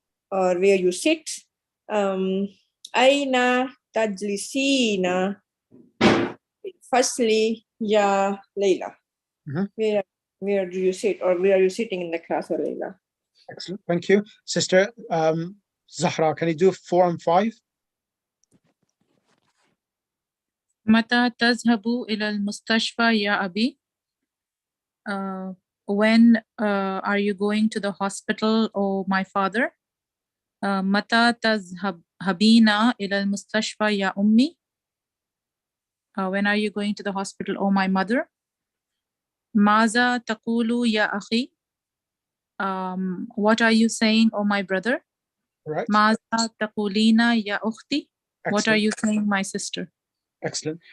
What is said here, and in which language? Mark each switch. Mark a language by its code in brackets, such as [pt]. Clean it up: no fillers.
[en] Or where you sit? [ar] Aina tajlisina fasli ya Layla. [en] Where do you sit, or where are you sitting in the class, or Layla? Excellent, thank you. Sister Zahra, can you do 4 and 5? [ar] متى تذهب إلى المستشفى يا أبي? [en] When are you going to the hospital, oh my father? [ar] متى تذهبين إلى المستشفى يا أمي? [en] When are you going to the hospital, oh my mother? [ar] ماذا تقول يا أخي? [en] What are you saying, oh my brother? Right. [ar] ماذا تقولين يا أختي? [en] What are you saying, my sister? Excellent.